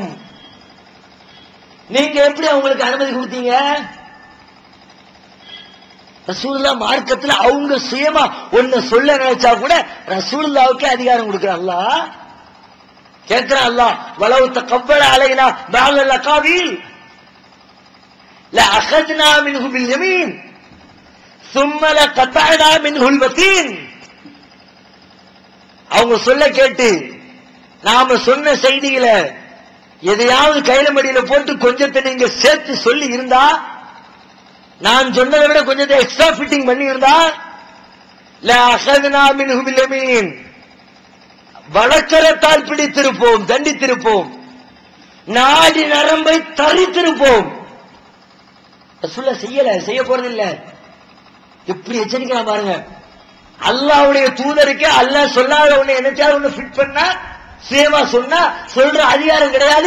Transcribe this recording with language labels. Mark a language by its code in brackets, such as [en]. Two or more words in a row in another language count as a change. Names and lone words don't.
[ta] நீங்க எப்படி அவங்களுக்கு அனுமதி கொடுத்தீங்க? ரசூலுல்லாஹ் மார்க்கத்துல அவங்க சுயமா ஒன்னு சொல்ல நினைச்சா கூட ரசூலுல்லாஹ்வுக்கு அதிகாரம் கொடுக்கிறான் அல்லாஹ். கேட்கிறான் அல்லாஹ், [ar] ولو تقول علينا بعض الأقاويل لأخذنا منه باليمين ثم لقطعنا منه الوتين. [ta] அவங்க சொல்ல கேட்டு நாம சொன்ன செய்தியில எதையாவது கையில மடியில போட்டு கொஞ்சத்தை நீங்க சேர்த்து சொல்லி இருந்தா, நான் சொன்னதை விட கொஞ்சத்தை [en] extra fitting [ta] பண்ணி இருந்தா [ar] لأخذنا منه باليمين, [ta] வலக்கரத்தால் பிடித்திருப்போம், தண்டித்திருப்போம், நாடி நரம்பை தரித்திருப்போம். செய்ய போறது இல்ல. எப்படி எச்சரிக்கலாம் பாருங்க. அல்லாஹ்வுடைய தூதருக்கு அல்லாஹ் சொல்லாத ஒண்ணு என்னச்சாவது ஒண்ணு ஃபிட் பண்ணா சேவா சொன்னா சொல்ற அதிகாரம் கிடையாது.